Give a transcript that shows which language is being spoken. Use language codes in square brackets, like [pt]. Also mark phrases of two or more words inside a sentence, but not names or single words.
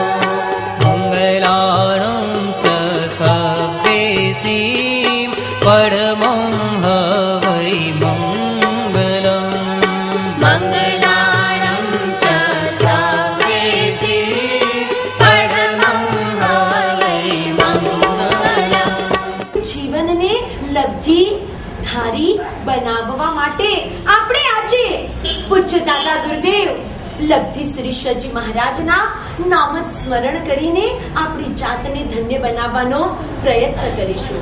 [pka] मङ्गलाणं च सव्येसीं परमं हवै मङ्गलम् मंगलाणं च सवेसी परमं हवै मंगलम्। [gu] જીવનને લબ્ધિ ધારી બનાવવા માટે આપણે આજે પૂજ્ય દાદા ગુરુદેવ લબ્ધિ શ્રી શ્રીજી મહારાજના નામ સ્મરણ કરીને આપણી જાતને ધન્ય બનાવવાનો પ્રયત્ન કરીશું.